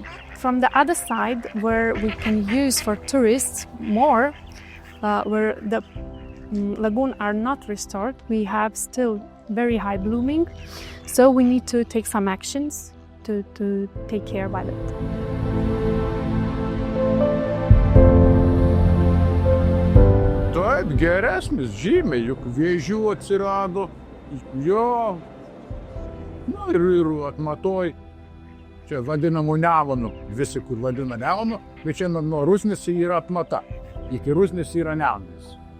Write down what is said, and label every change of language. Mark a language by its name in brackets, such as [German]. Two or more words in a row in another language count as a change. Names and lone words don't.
[English] From the other side, where we can use for tourists more, where the lagoon are not restored, we have still very high blooming, so we need to take some actions to take care about it. [Lithuanian] Taip, geresnis žymiai, juk vėžių atsirado, jo, na ir atmatoj, čia vadinamų Nemunų, visi kur vadina Nemunu, bet čia nuo Rusnės yra atmata, iki Rusnės yra Nemunas.